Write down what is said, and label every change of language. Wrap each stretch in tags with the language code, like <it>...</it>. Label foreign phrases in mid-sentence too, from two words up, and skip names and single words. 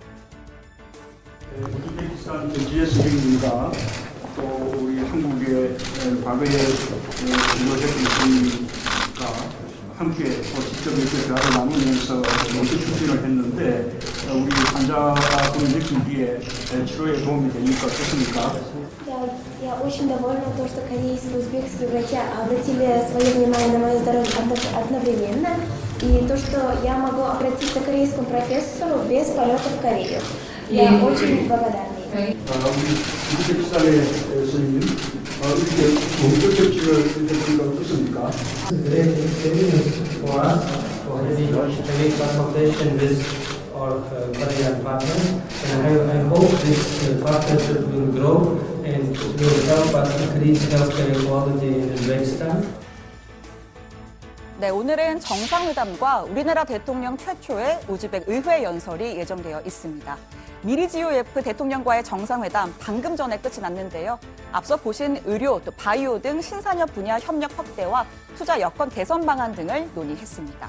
<ko>우즈베키스탄 GSB입니다. 또 우리 한국의 과거에 지도자님과 함께 직접 이렇게 대화를 나누면서 모두 추진을 했는데 우리 환자분이 느끼기에 치료에 도움이 되니까 좋습니까?</ko> <ru>Я очень довольна то, что корейские и узбекские врачи обратили свое внимание на мое здоровье одновременно, и то, что я могу обратиться к корейскому профессору без полета в Корею. Я очень благодарна.</ru> <ko>우리 우즈베키스탄의 선생님, 이렇게 원격 접촉을 해보니까 어떻습니까?</ko> <en>for us for having a consultation with our Korean partners, and I hope this partnership will grow and will help us increase healthcare quality in Uzbekistan.</en> <ko>네, 오늘은 정상회담과 우리나라 대통령 최초의 우즈벡 의회 연설이 예정되어 있습니다. 미르지요예프 대통령과의 정상회담 방금 전에 끝이 났는데요. 앞서 보신 의료, 또 바이오 등 신산업 분야 협력 확대와 투자 여건 개선 방안 등을 논의했습니다.</ko>